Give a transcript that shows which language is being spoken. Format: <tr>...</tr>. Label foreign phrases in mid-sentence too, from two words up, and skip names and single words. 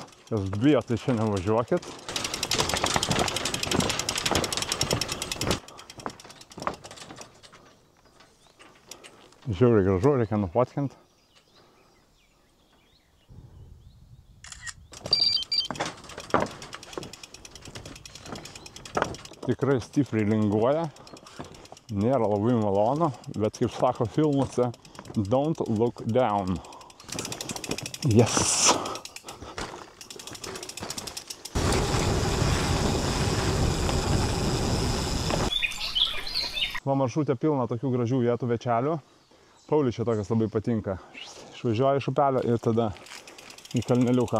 <lt>Kas bijo, tai čia nevažiuokit. Žiauriai gražu, reikia nufotkint. Tikrai stipriai linguoja, nėra labai malonu, bet kaip sako filmuose,</lt> <en>don't look down. Yes!</en> <lt>Va maršrutė pilna tokių gražių vietų večelių. Pauliui čia tokias labai patinka. Išvažiuoju iš upelio ir tada į kalneliuką.</lt>